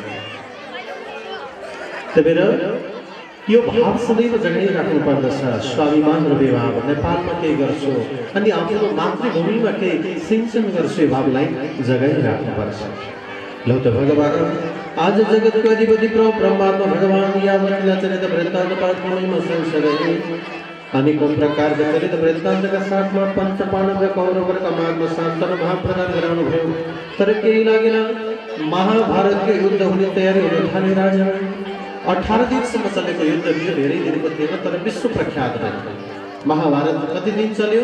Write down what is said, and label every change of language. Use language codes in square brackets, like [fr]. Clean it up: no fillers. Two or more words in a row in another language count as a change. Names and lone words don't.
[ne] त्यही भएर यो भाव सदैव जगाइराख्नु पर्दछ। स्वाभिमान र विभाव, नेपालमा केही गर्छु अनि आफ्नो मातृभूमिमा केही सिंचन गर्छु, यो भावलाई जगाइराख्नु पर्छ। लौ त भगवान आज जगतको अधिपति प्रभु ब्रह्मात्मा भगवान यावतीलाई चरित वृत्तान्त पाठमा संशय [hi] अनेकों प्रकार के चरित वृत्तांत का [ne] साथमा पंचपांडव र कौरवका मार्गमा शान्तनु भाव प्रदान गराउनुभयो। तर केही लागेन, महाभारत के युद्ध हुने तयारी हुन थाले। राजा 18 दिनसम्म चलेको युद्ध थियो, धेरै दिनको थिएन तर विश्व प्रख्यात भयो। महाभारत कति दिन चल्यो?